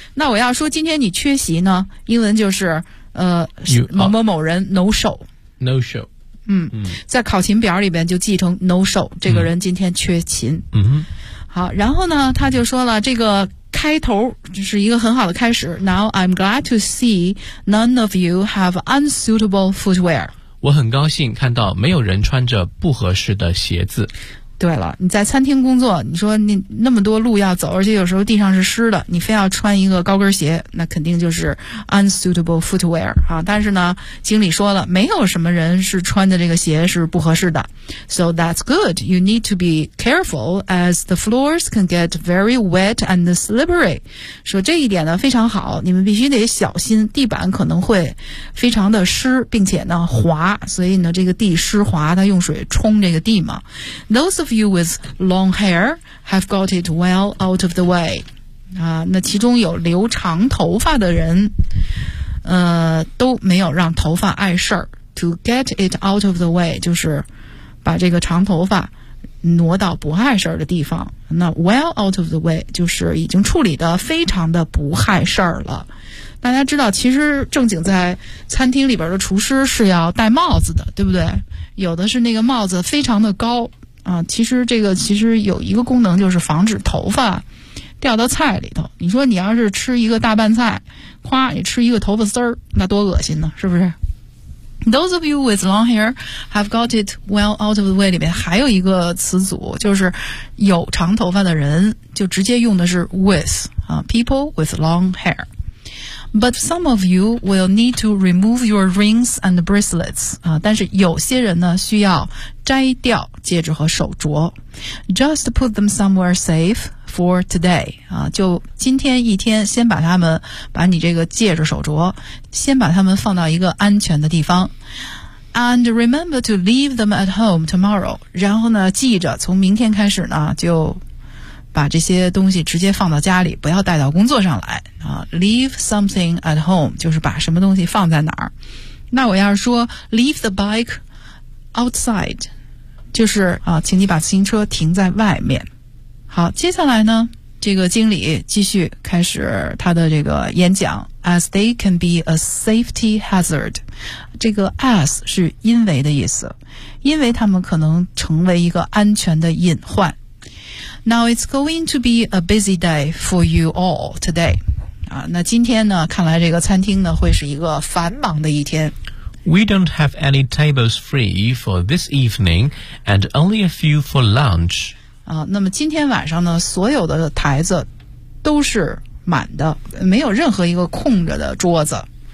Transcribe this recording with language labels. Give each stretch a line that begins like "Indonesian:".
Chinese: 那我要说今天你缺席呢，英文就是某某某人 no show。
English: No show。
Chinese: 嗯，在考勤表里边就记成 no show， 这个人今天缺勤。嗯哼。好，然后呢，他就说了这个。开头就是一个很好的开始。
English: Now I'm glad to see none of you have unsuitable footwear.
Chinese: 我很高兴看到没有人穿着不合适的鞋子。对了，你在餐厅工作，你说你那么多路要走，而且有时候地上是湿的，你非要穿一个高跟鞋，那肯定就是
English: unsuitable footwear
Chinese: 啊。但是呢，经理说了，没有什么人是穿的这个鞋是不合适的。
English: So that's good. You need to be careful as the floors can get very wet and slippery.
Chinese: 说这一点呢非常好，你们必须得小心，地板可能会非常的湿，并且呢滑，所以呢这个地湿滑，它用水冲这个地嘛。
English: Those of you with long hair have got it well out of the way.
Chinese: 啊，那其中有留长头发的人，都没有让头发碍事儿。
English: To get it out of the way
Chinese: 就是把这个长头发挪到不碍事儿的地方。那
English: well out of the way
Chinese: 就是已经处理得非常的不碍事儿了。大家知道，其实正经在餐厅里边的厨师是要戴帽子的，对不对？有的是那个帽子非常的高。啊，其实这个其实有一个功能，就是防止头发掉到菜里头。你说你要是吃一个大拌菜，夸你吃一个头发丝儿，那多恶心呢，是不是？
English: Those of you with long hair have got it well out of the way
Chinese: 里面还有一个词组，就是有长头发的人，就直接用的是 with 啊，
English: people with long hair。 But some of you will need to remove your rings and bracelets.
Chinese: 啊，但是有些人呢需要摘掉戒指和手镯。
English: Just put them somewhere safe for today.
Chinese: 啊，就今天一天先把他们，把你这个戒指手镯，先把他们放到一个安全的地方。
English: And remember to leave them at home tomorrow.
Chinese: 然后呢，记着从明天开始呢就把这些东西直接放到家里，不要带到工作上来啊。
English: Leave something at home
Chinese: 就是把什么东西放在哪儿。那我要是说
English: leave the bike outside，
Chinese: 就是啊，请你把自行车停在外面。好，接下来呢，这个经理继续开始他的这个演讲。
English: As they can be a safety hazard，
Chinese: 这个 as 是因为的意思，因为他们可能成为一个安全的隐患。
English: Now it's going to be a busy day for you all today.
Chinese: 啊，那今天呢，看来这个餐厅呢会是一个繁忙的一天。
English: We don't have any tables free for this evening, and only a few for lunch.
Chinese: 啊，那么今天晚上呢，所有的台子都是满的，没有任何一个空着的桌子。